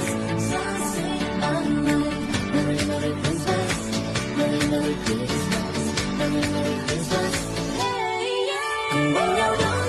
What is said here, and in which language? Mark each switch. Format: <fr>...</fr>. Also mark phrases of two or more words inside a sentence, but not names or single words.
<vi>Giáng sinh an lành.</vi> <en>Merry Merry Christmas, Merry Merry Christmas, Merry Merry Christmas. Hey yeah.</en> <vi>Cùng bên nhau</vi>